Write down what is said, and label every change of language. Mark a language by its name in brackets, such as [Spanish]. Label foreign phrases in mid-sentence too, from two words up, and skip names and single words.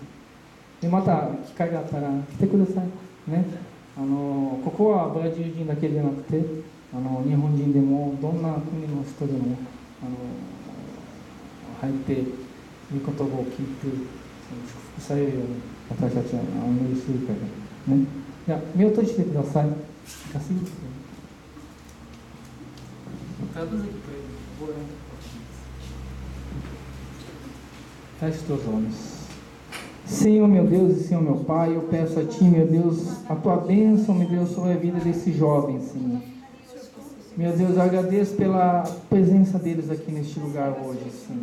[Japanese] でまた機会があったら来てください、ね、ここはブラジル人だけじゃなくて日本人でもどんな国の人でも入っていい言葉を聞いて祝福されるように私たちはお祈りするからね。じゃあ目を閉じてください。 [Portuguese] Feche teus olhos. Senhor meu Deus e Senhor meu Pai, eu peço a Ti, meu Deus, a Tua bênção, meu Deus, sobre a vida desses jovens, Senhor. Meu Deus, eu agradeço pela presença deles aqui neste lugar hoje, Senhor.